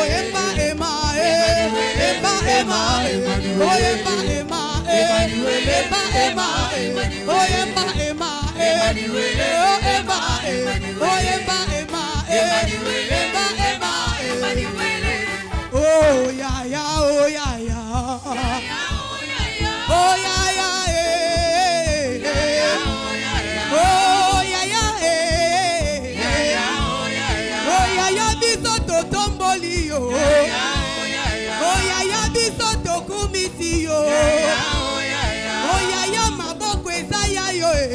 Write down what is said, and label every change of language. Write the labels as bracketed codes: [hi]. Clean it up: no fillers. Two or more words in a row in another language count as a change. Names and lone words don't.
[en] Emma, Emma, Emma, Emma, oh Emma, Emma, Emma, Emma, oh Emma, Emma, oh Emma, oh Emma, Emma, Emma, oh yeah, yeah, oh yeah, yeah, oh yeah, yeah. [ln] Oh yaya biso tokumisi yo. Oh yaya maboko ezaya yo.